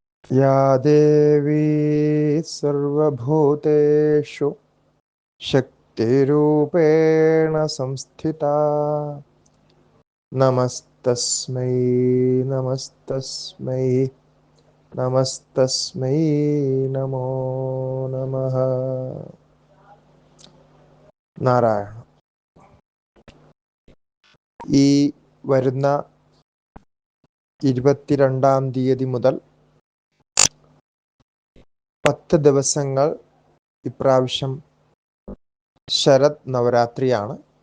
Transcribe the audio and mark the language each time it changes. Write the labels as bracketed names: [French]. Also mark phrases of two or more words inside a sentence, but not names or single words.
[Sanskrit] या देवी सर्वभूतेषु शक्तिरूपेण संस्थिता नमस्तस्मै नमस्तस्मै नमस्तस्मै नमो नमः. [Malayalam] നാരായണ. ഈ വരുന്ന 22-ാം തീയതി മുതൽ 10 ദിവസങ്ങൾ ഇപ്രാവശ്യം ശരത് നവരാത്രിയാണ്.